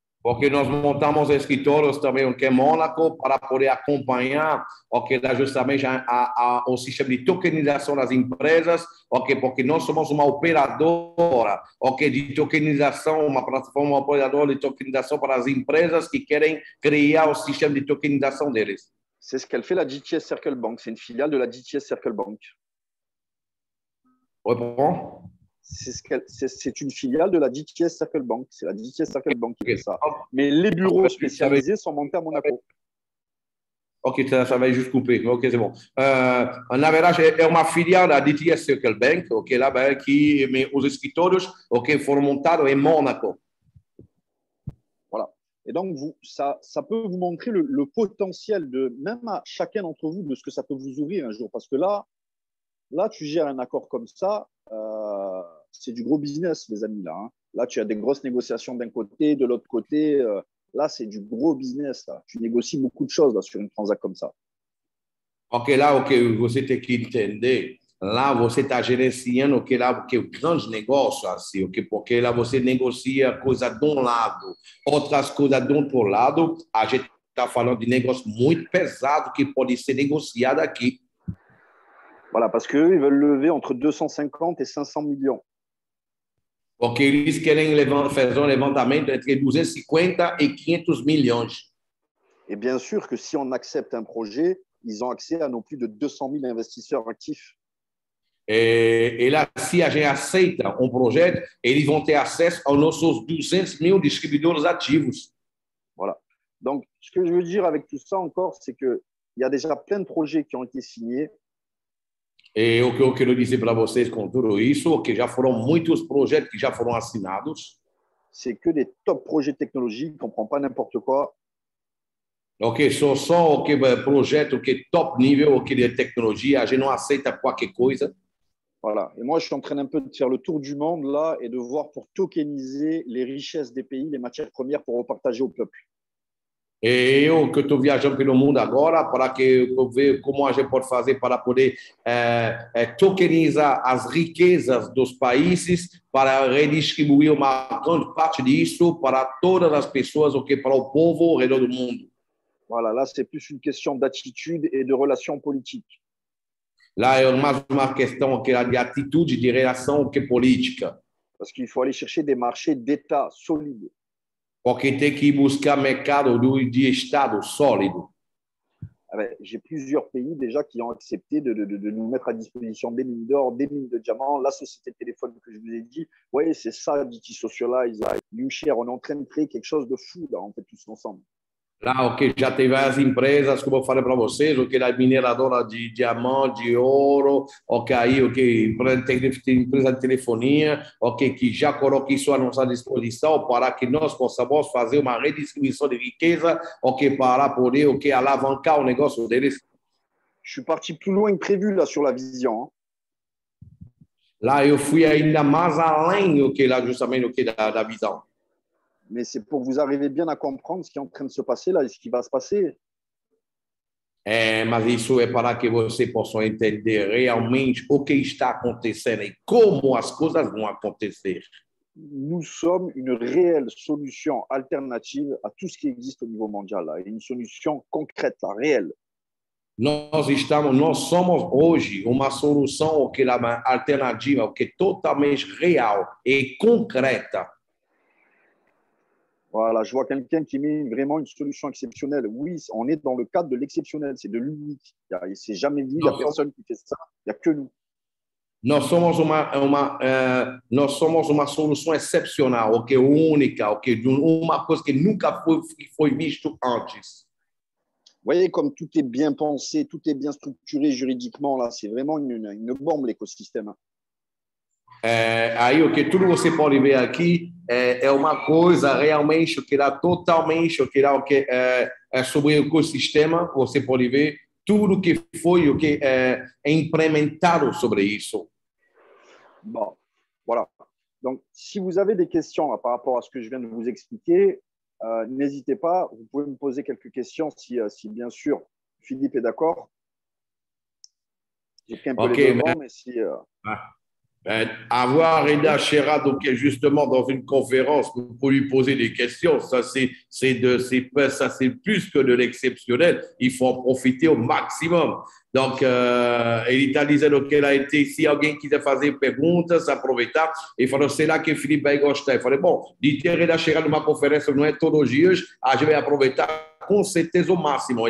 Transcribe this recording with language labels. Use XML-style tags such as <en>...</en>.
<pt>Porque nós montamos escritórios também em Mônaco para poder acompanhar justamente o sistema de tokenização das empresas, porque nós somos uma operadora de tokenização, uma plataforma operadora de tokenização para as empresas que querem criar o sistema de tokenização deles.</pt> <fr>C'est ce qu'elle fait la GTS Circle Bank. C'est une filiale de la GTS Circle Bank. Oui, bon. C'est une filiale de la GTS Circle Bank. C'est la GTS Circle Bank qui fait ça. Mais les bureaux spécialisés sont montés à Monaco. Ok, ça va juste couper. Ok, c'est bon.</fr> <pt>Na verdade, é uma filial da DTS Circle Bank, lá que os escritórios foram montados em Mônaco.</pt> <fr>Voilà. Et donc, ça peut vous montrer le potentiel de même à chacun d'entre vous de ce que ça peut vous ouvrir un jour. Parce que là, tu gères un accord comme ça, c'est du gros business, les amis. Là, tu as des grosses négociations d'un côté, de l'autre côté. Là, c'est du gros business. Là. Tu négocies beaucoup de choses là, sur une transaction comme ça.</fr> <pt>Ok, lá o que você tem que entender, lá você está gerenciando o grande negócio, assim, porque lá você negocia coisa de um lado, outras coisas do outro lado. A gente está falando de negócio muito pesado que pode ser negociado aqui.</pt> <fr>Voilà, parce qu'eux, ils veulent lever entre 250 et 500 millions.</fr> <pt>Porque eles querem fazer um levantamento entre 250 e 500 milhões.</pt> <fr>Et bien sûr que si on accepte un projet, ils ont accès à nos plus de 200 000 investisseurs actifs.</fr> <pt>E lá, se a gente aceita um projeto, eles vão ter acesso aos nossos 200 mil distribuidores ativos.</pt> <fr>Voilà. Donc, ce que je veux dire avec tout ça encore, c'est qu'il y a déjà plein de projets qui ont été signés.</fr> <pt>E o que eu quero dizer para vocês com tudo isso, que já foram muitos projetos que já foram assinados.</pt> <fr>C'est que des top projets technologiques, on ne prend pas n'importe quoi.</fr> <pt>Ok, são só o que projeto que é top nível, o que de tecnologia, a gente não aceita qualquer coisa.</pt> <fr>Voilà. Et moi, je suis en train un peu de faire le tour du monde là et de voir pour tokeniser les richesses des pays, les matières premières pour repartager au peuple.</fr> <pt>E eu que estou viajando pelo mundo agora para que eu ver como a gente pode fazer para poder tokenizar as riquezas dos países para redistribuir uma grande parte disso para todas as pessoas, o que para o povo ao redor do mundo.</pt> <fr>Voilà, là, c'est plus une question d'attitude et de relations politiques.</fr> <pt>Lá é mais uma questão que é de atitude, de relação que política.</pt> <fr>Parce qu'il faut aller chercher des marchés d'État solides.</fr> <pt>Porque tem que buscar mercado de Estado sólido.</pt> <fr>J'ai plusieurs pays déjà qui ont accepté de nous mettre à disposition des mines d'or, des mines de diamants. La société de téléphone que je vous ai dit, ouais, c'est ça, DT Socialize, Newshare. On est en train de créer quelque chose de fou, là, on fait tous ensemble.</fr> <pt>Lá, o que já teve as empresas, como eu falei para vocês, o que da mineradora de diamante, de ouro, ok, aí, ok, tem empresa de telefonia, ok, que já coloca isso à nossa disposição para que nós possamos fazer uma redistribuição de riqueza, ok, para poder, ok, alavancar o negócio deles.</pt> <fr>Je suis parti plus loin que prévu là sur la vision. Hein.</fr> <pt>Lá eu fui ainda mais além, ok, lá justamente, ok, da visão.</pt> <fr>Mais c'est pour que vous arriviez bien à comprendre ce qui est en train de se passer là et ce qui va se passer.</fr> <pt>Mas isso é para que você possa entender realmente o que está acontecendo e como as coisas vão acontecer.</pt> <fr>Nous sommes une réelle solution alternative à tout ce qui existe au niveau mondial, là, et une solution concrète, là, réelle.</fr> <pt>Nós somos hoje uma solução que é uma alternativa que é totalmente real e concreta.</pt> <fr>Voilà, je vois quelqu'un qui met vraiment une solution exceptionnelle. Oui, on est dans le cadre de l'exceptionnel, c'est de l'unique. Il ne s'est jamais vu, il n'y a personne qui fait ça, il n'y a que nous.</fr> <pt>Nós somos uma solução excepcional, que é única, que uma coisa que nunca foi visto antes.</pt> <fr>Vous voyez, comme tout est bien pensé, tout est bien structuré juridiquement, là, c'est vraiment une bombe, l'écosystème.</fr> <pt>Aí o que tudo você pode ver aqui é uma coisa realmente que dá totalmente o que dá o que é sobre o ecossistema. Você pode ver tudo que foi o que é implementado sobre isso.</pt> <fr>Bon, voilà. Donc, si vous avez des questions là, par rapport à ce que je viens de vous expliquer, n'hésitez pas. Vous pouvez me poser quelques questions si bien sûr Philippe est d'accord. J'ai pris un peu les devants, mais si. Avoir Reda Sherrad justement dans une conférence pour lui poser des questions, ça c'est plus que de l'exceptionnel. Il faut en profiter au maximum.</fr> <pt>Donc, ele está dizendo que ela tem, se alguém quiser fazer perguntas, aproveitar. Ele falou, será que o Felipe vai gostar? Eu falei, bom, de ter Reda Sherrad numa conferência não é todos os dias, a gente vai aproveitar com certeza au máximo.</pt>